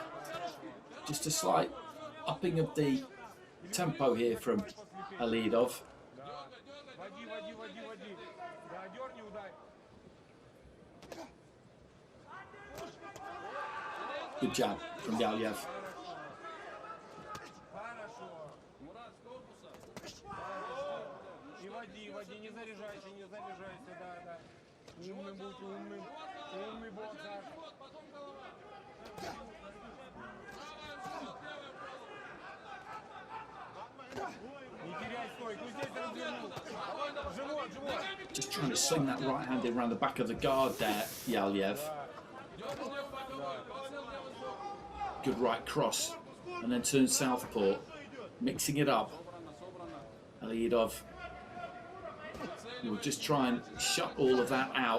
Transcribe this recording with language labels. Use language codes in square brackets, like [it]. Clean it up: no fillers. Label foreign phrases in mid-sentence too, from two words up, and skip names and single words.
[en] Just a slight upping of the tempo here from KHALIDOV. Good jab from YALLYEV. [ru] Води, не заряжайся, да, да. Умным будь, умным. Умный боксер. Не теряй стойку, здесь развернул. Живот, живот. [en] Just trying to swing that right hand in around the back of the guard there, YALLYEV. Good right cross, and then turn southpaw, mixing it up. KHALIDOV will just try and shut all of that out.